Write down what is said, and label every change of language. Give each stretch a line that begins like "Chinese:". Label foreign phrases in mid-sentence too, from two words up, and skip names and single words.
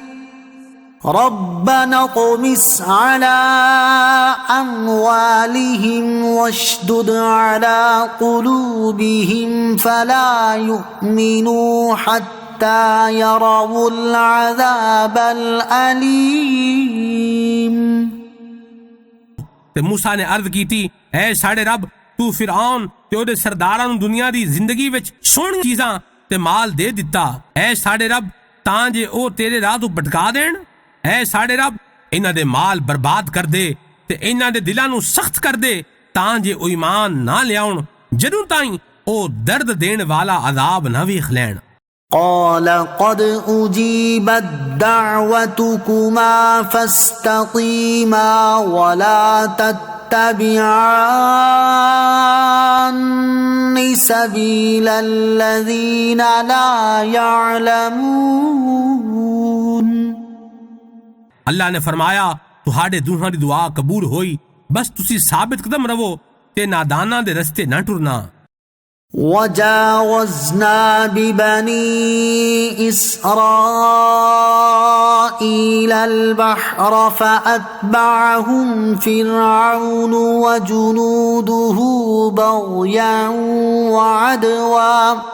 Arabic: ربنا اطمس على أموالهم واشدد على قلوبهم فلا يؤمنوا حتى يروا العذاب الأليم
Punjabi: ਤੇ ਮੂਸਾ ਨੇ ਅਰਜ਼ ਕੀਤੀ, ਐ ਸਾਡੇ ਰੱਬ, ਤੂੰ ਫਿਰਆਉਨ ਤੇ ਉਹਦੇ ਸਰਦਾਰਾਂ ਨੂੰ ਦੁਨੀਆ ਦੀ ਜ਼ਿੰਦਗੀ ਵਿੱਚ ਸੋਹਣੀਆਂ ਚੀਜ਼ਾਂ ਤੇ ਮਾਲ ਦੇ ਦਿੱਤਾ। ਐ ਸਾਡੇ ਰੱਬ, ਤਾਂ ਜੇ ਉਹ ਤੇਰੇ ਰਾਹ ਤੋਂ ਭਟਕਾ ਦੇਣ। ਐ ਸਾਡੇ ਰੱਬ, ਇਹਨਾਂ ਦੇ ਮਾਲ ਬਰਬਾਦ ਕਰ ਦੇ ਤੇ ਇਹਨਾਂ ਦੇ ਦਿਲਾਂ ਨੂੰ ਸਖਤ ਕਰ ਦੇ ਤਾਂ ਜੇ ਉਹ ਈਮਾਨ ਨਾ ਲਿਆਉਣ, ਜਦੋਂ ਤਾਈਂ ਉਹ ਦਰਦ ਦੇਣ ਵਾਲਾ ਅਜ਼ਾਬ ਨਾ ਵੇਖ ਲੈਣ।
Arabic: قال قد أجيبت دعوتكما فاستقيما ولا تتبعان سبيل الذين لا يعلمون
Punjabi: ਅੱਲਾ ਨੇ ਫਰਮਾਇਆ, ਤੁਹਾਡੇ ਦੋਹਾਂ ਦੀ ਦੁਆ ਕਬੂਲ ਹੋਈ, ਬਸ ਤੁਸੀਂ ਸਾਬਿਤ ਕਦਮ ਰਹੋ ਤੇ ਨਾਦਾਨਾਂ ਦੇ ਰਸਤੇ ਨਾ ਟੁਰਨਾ।
Arabic: وجاوزنا ببني إسرائيل البحر فأتبعهم فرعون وجنوده بغيا وعدوا